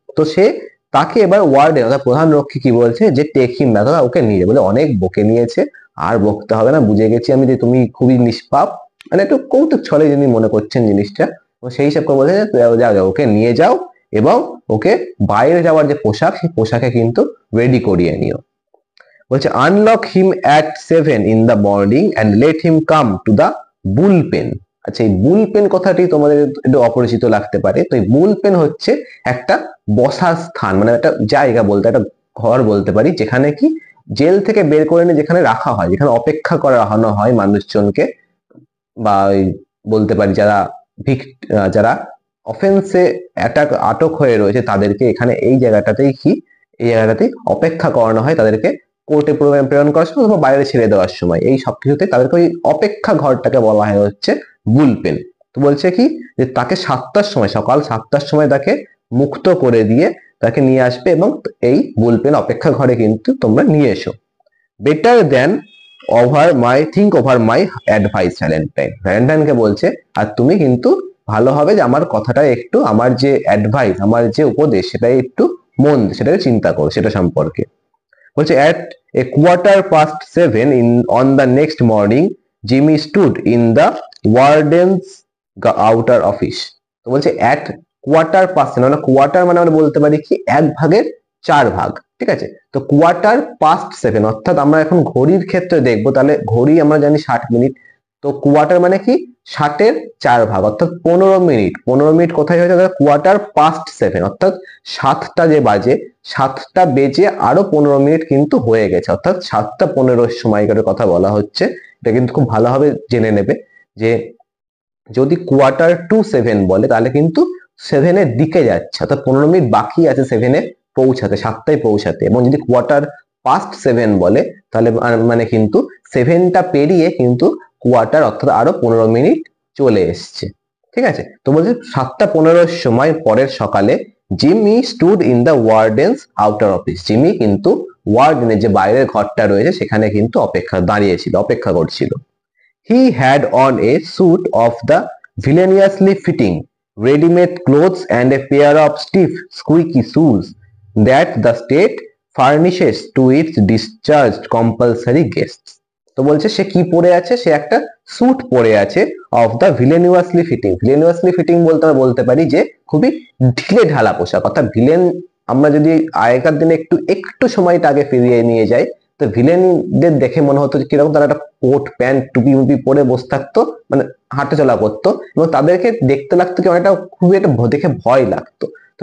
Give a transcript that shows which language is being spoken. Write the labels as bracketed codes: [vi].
[bn] তো সে তাকে এবার ওয়ার্ডেন অর্থাৎ প্রধান রক্ষী কি বলছে যে [en] take him back, [bn] ওকে নিয়ে বলে অনেক বকে নিয়েছে, আর বকতে হবে না, বুঝে গেছি আমি যে তুমি খুবই নিষ্পাপ, মানে একটু কৌতুক ছলে যিনি মনে করছেন জিনিসটা। সেই হিসাব করে বলছে যাও ওকে নিয়ে যাও এবং ওকে বাইরে যাওয়ার যে পোশাক, সেই পোশাকে কিন্তু রেডি করিয়ে নিও। বলছে [en] Unlock him at 7 in the morning and let him come to the bullpen. [bn] আচ্ছা এই বুলপেন কথাটি তোমাদের একটু অপরিচিত লাগতে পারে। তো এই বুলপেন হচ্ছে একটা বসার স্থান, মানে একটা জায়গা বলতে, একটা ঘর বলতে পারি, যেখানে কি জেল থেকে বের করে নিয়ে যেখানে রাখা হয়, যেখানে অপেক্ষা করানো হয় মানুষজনকে, বা বলতে পারি যারা অফেন্সে আটক হয়ে রয়েছে তাদেরকে এখানে এই জায়গাটাতেই অপেক্ষা করানো হয়, তাদেরকে কোর্টে প্রেরণ করার সময় অথবা বাইরে ছেড়ে দেওয়ার সময়, এই সবকিছুতে তাদেরকে ওই অপেক্ষা ঘরটাকে বলা হয় হচ্ছে বুলপেন। তো বলছে কি যে তাকে সকাল 7টার সময় তাকে মুক্ত করে দিয়ে তাকে নিয়ে আসবে এবং এই বুলপেন অপেক্ষা ঘরে কিন্তু তোমরা নিয়ে এসো। [en] better then think over my advice [bn] ভ্যালেন্টাইনকে বলছে আর তুমি কিন্তু ভালো হবে যে আমার কথাটা একটু, আমার যে অ্যাডভাইস, আমার যে উপদেশ, সেটাই একটু সেটাকে চিন্তা করো সেটা সম্পর্কে। বলছে [en] at a 7:15 on the next morning Jimmy stood in the warden's outer office। [bn] তো বলছে [en] at 1/4, [bn] মানে কোয়ার্টার মানে আমরা বলতে পারি কি 1/4 ঠিক আছে। তো 7:15 অর্থাৎ আমরা এখন ঘড়ির ক্ষেত্রে দেখবো, তাহলে ঘড়ি আমরা জানি 60 মিনিট, তো কোয়ার্টার মানে কি 60/4 অর্থাৎ 15 মিনিট। 15 মিনিট কোথায় হয়েছে? 7:15 অর্থাৎ 7টা যে বাজে, 7টা বেজে আরো 15 মিনিট কিন্তু হয়ে গেছে, অর্থাৎ 7:15 সময়কারের কথা বলা হচ্ছে। এটা কিন্তু খুব ভালোভাবে জেনে নেবে যে যদি 7:15 বলে তাহলে কিন্তু 7-এর দিকে যাচ্ছে, অর্থাৎ 15 মিনিট বাকি আছে 7-এ পৌঁছাতে, 7টায় পৌঁছাতে। এবং যদি 7:15 বলে তাহলে মানে কিন্তু 7টা পেরিয়ে কিন্তু কোয়ার্টার অর্থাৎ আরো 15 মিনিট চলে এসছে, ঠিক আছে। তো বলছে 7:15 সময় পরের সকালে [en] Jimmy stood in the warden's outer office. [bn] Jimmy কিন্তু ওয়ার্ডেনের যে বাইরের ঘরটা রয়েছে সেখানে কিন্তু অপেক্ষা করছিল। [en] He had on a suit of the villainously fitting ready-made clothes and a pair of stiff, squeaky shoes that the state furnishes to its discharged compulsory guests। [bn] তো বলছে সে কি পরে আছে? সে একটা স্যুট পরে আছে [en] of the villainously fitting [bn] বলতে আমরা বলতে পারি যে খুবই ঢিলে ঢালা পোশাক, অর্থাৎ ভিলেন আমরা যদি আগেকার দিনে একটু সময়টা আগে ফিরিয়ে নিয়ে যাই, তো ভিলেনদের দেখে মনে হতো কিরকম, তারা একটা কোট প্যান্ট টুপি মুপি পরে বসে থাকতো, মানে হাঁটা চলা করতো এবং তাদেরকে দেখতে লাগতো কি অনেকটা খুবই একটা দেখে ভয় লাগতো। তো